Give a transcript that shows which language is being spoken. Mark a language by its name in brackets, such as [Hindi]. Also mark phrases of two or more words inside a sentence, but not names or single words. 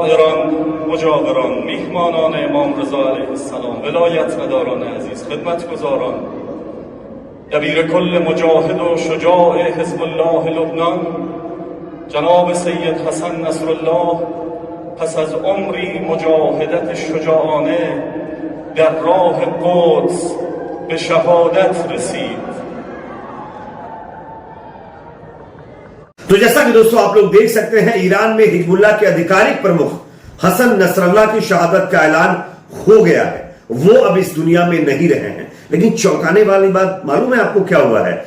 [Persian] जनाब सैयद हसन नसरुल्लाह पस از عمری مجاهدت شجاعانه در راه قدس به شهادت رسید। [Hindi] तो जैसा कि दोस्तों आप लोग देख सकते हैं, ईरान में हिजबुल्लाह के आधिकारिक प्रमुख हसन नसरल्लाह की शहादत का ऐलान हो गया है। वो अब इस दुनिया में नहीं रहे हैं। लेकिन चौंकाने वाली बात मालूम है आपको क्या हुआ है?